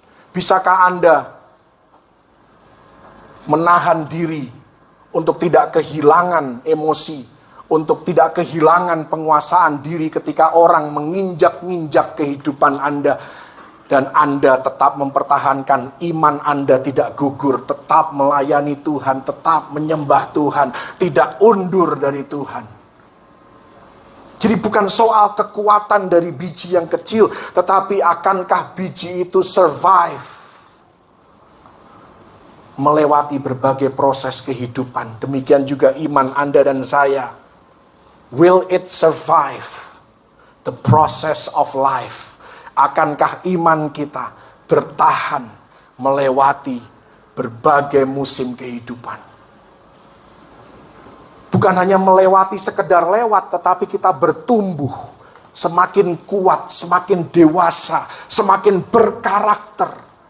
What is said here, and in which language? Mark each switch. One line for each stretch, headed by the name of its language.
Indonesian: Bisakah Anda menahan diri untuk tidak kehilangan emosi, untuk tidak kehilangan penguasaan diri ketika orang menginjak-injak kehidupan Anda, dan Anda tetap mempertahankan iman Anda tidak gugur, tetap melayani Tuhan, tetap menyembah Tuhan, tidak undur dari Tuhan? Jadi bukan soal kekuatan dari biji yang kecil, tetapi akankah biji itu survive melewati berbagai proses kehidupan? Demikian juga iman Anda dan saya.
English: Will it survive the process of life?
Indonesian: Akankah iman kita bertahan melewati berbagai musim kehidupan? Bukan hanya melewati sekedar lewat, tetapi kita bertumbuh semakin kuat, semakin dewasa, semakin berkarakter.